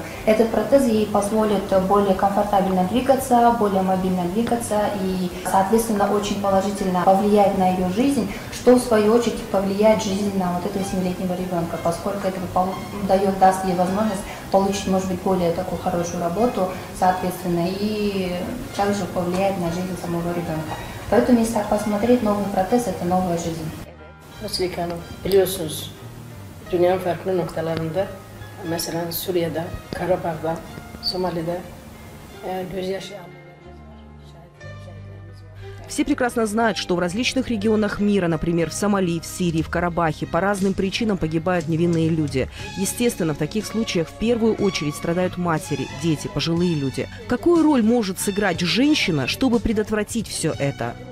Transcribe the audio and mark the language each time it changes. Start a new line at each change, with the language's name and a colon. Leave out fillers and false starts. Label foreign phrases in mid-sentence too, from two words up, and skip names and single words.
Russian: Этот протез ей позволит более комфортабельно двигаться, более мобильно двигаться и, соответственно, очень положительно повлияет на ее жизнь, что в свою очередь повлияет жизнь на вот этого 7-летнего ребенка, поскольку это даст ей возможность получить, может быть, более такую хорошую работу, соответственно, и также повлияет на жизнь самого ребенка. Поэтому, если так посмотреть, новый протез – это новая жизнь.
Turkish: Dünyanın farklı noktalarında, mesela Suriye'de, Karabağ'da, Somali'de gözyaşı ailelerimiz var, şehitlerimiz var.
Russian: Все прекрасно знают, что в различных регионах мира, например, в Сомали, в Сирии, в Карабахе, по разным причинам погибают невинные люди. Естественно, в таких случаях в первую очередь страдают матери, дети, пожилые люди. Какую роль может сыграть женщина, чтобы предотвратить все это?